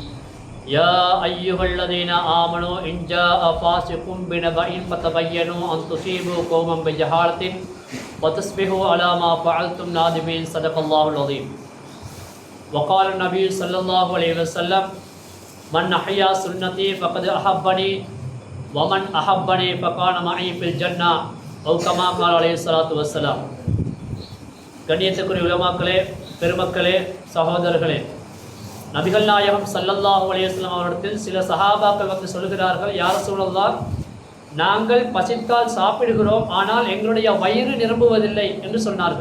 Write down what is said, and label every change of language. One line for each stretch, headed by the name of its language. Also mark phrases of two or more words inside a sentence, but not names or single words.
Arabic: يا أيها الذين آمنوا إن جاء فاسق بنبأ فتبينوا أن تصيبوا قوما بجهالة وتصبحوا على ما فعلتم نادمين. صدق الله العظيم. وقال النبي صلى الله عليه وسلم: من أحيا سنتي فقد أحبني ومن أحبني فكان معي في الجنة أو كما قال عليه الصلاة والسلام.
Tamil: கண்ணியத்துக்குரிய உலமாக்களே, பெருமக்களே, சகோதரர்களே, நபிகள் நாயகம்
Arabic: صلى الله عليه وسلم
Tamil: அவர்களிடத்தில் சில சஹாபாக்கள் வந்து சொல்கிறார்கள்:
Arabic: يا رسول الله,
Tamil: நாங்கள் பசித்தால் சாப்பிடுகிறோம், ஆனால் எங்களுடைய வயிறு நிரம்புவதில்லை என்று சொன்னார்கள்.